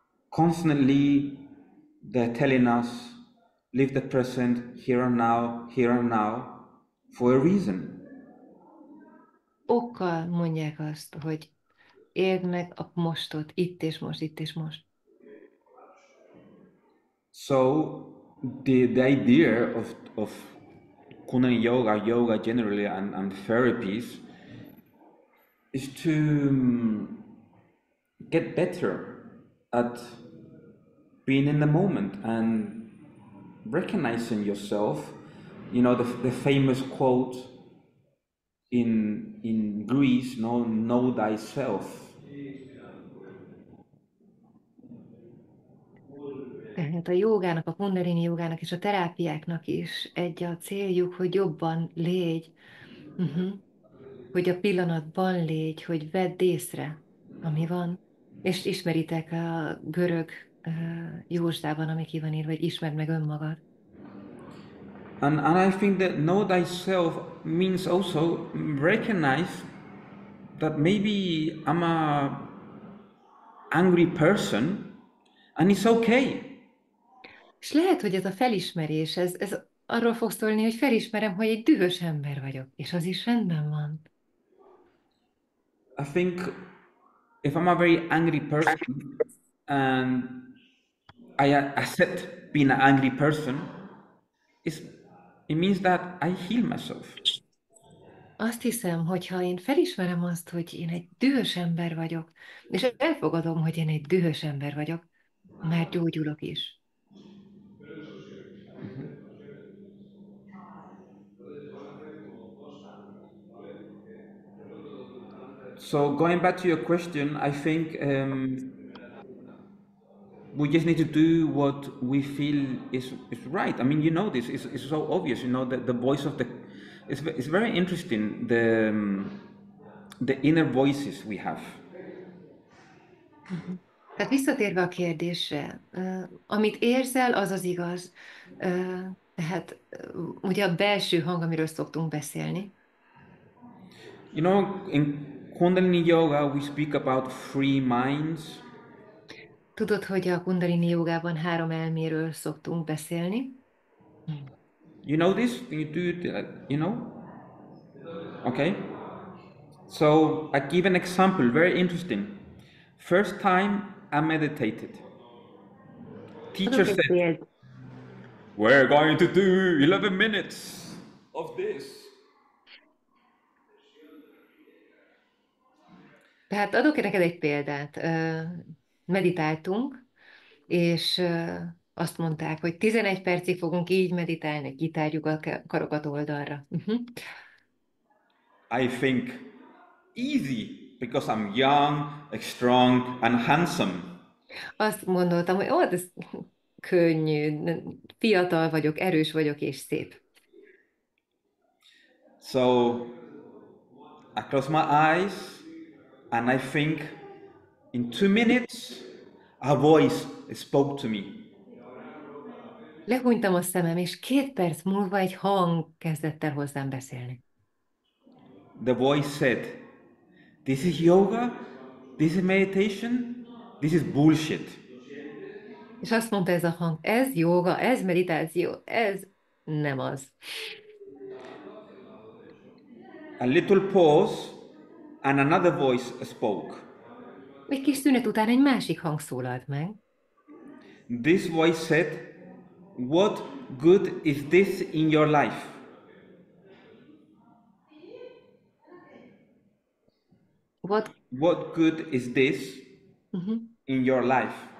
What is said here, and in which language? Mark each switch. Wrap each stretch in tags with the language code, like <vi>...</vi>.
<en>Constantly, they're telling us, live the present, here and now, for a reason.</en> <hu>Okkal mondják azt, hogy éld meg a mostot, itt és most, itt és most.</hu> <en>So the idea of Kundalini yoga generally, and therapies is to get better at being in the moment and recognizing yourself. You know, the famous quote in Greece, no, know thyself.</en> <hu>Tehát a jogának, a kundalini jogának és a terápiáknak is egy a céljuk, hogy jobban légy, hogy a pillanatban légy, hogy vedd észre, ami van. És ismeritek a görög jósdában, ami ki van írva, hogy ismerd meg önmagad.</hu> <en>And I think that know thyself means also recognize that maybe I'm a angry person, and it's okay.</en> <hu>És lehet, hogy ez a felismerés, ez arról fog szólni, hogy felismerem, hogy egy dühös ember vagyok, és az is rendben van.</hu> <en>I think if I'm a very angry person and I accept being an angry person, it's, it means that I heal myself.</en> <hu>Azt hiszem, hogy ha én felismerem azt, hogy én egy dühös ember vagyok, és elfogadom, hogy én egy dühös ember vagyok, már gyógyulok is.</hu> <en>So going back to your question, I think we just need to do what we feel is right. I mean, you know this. It's so obvious. You know the voice of the. It's very interesting the inner voices we have.</en> <hu>Tehát visszatérve a kérdésre, amit érzel, az az igaz. Tehát ugye a belső hang, amiről szoktunk beszélni.</hu> <en>You know, in Kundalini yoga we speak about free minds.</en> <hu>Tudod, hogy a Kundalini jogában 3 elméről szoktunk beszélni?</hu> <en>You know this? You do it, you know? Okay. So I give an example, very interesting. First time I meditated. Teacher</en> <hu>Adok egy</hu> <en>said,</en> <hu>példát.</hu> <en>we're going to do 11 minutes of this.</en> <hu>Tehát adok neked egy példát. Meditáltunk, és azt mondták, hogy 11 percig fogunk így meditálni, kitárjuk a karokat oldalra.</hu> <en>I think easy because I'm young, strong, and handsome.</en> <hu>Azt gondoltam, hogy ez könnyű, fiatal vagyok, erős vagyok és szép.</hu> <en>So I close my eyes and I think in 2 minutes a voice spoke to me.</en> <hu>Lehúnytam a szemem, és 2 perc múlva egy hang kezdett el hozzám beszélni.</hu> <en>The voice said, this is yoga, this is meditation, this is bullshit.</en> <hu>És azt mondta ez a hang, ez jóga, ez meditáció, ez nem az.</hu> <en>A little pause and another voice spoke.</en> <hu>Egy kis szünet után egy másik hang szólalt meg.</hu> <en>This voice said, what good is this in your life? What good is this in your life?</en>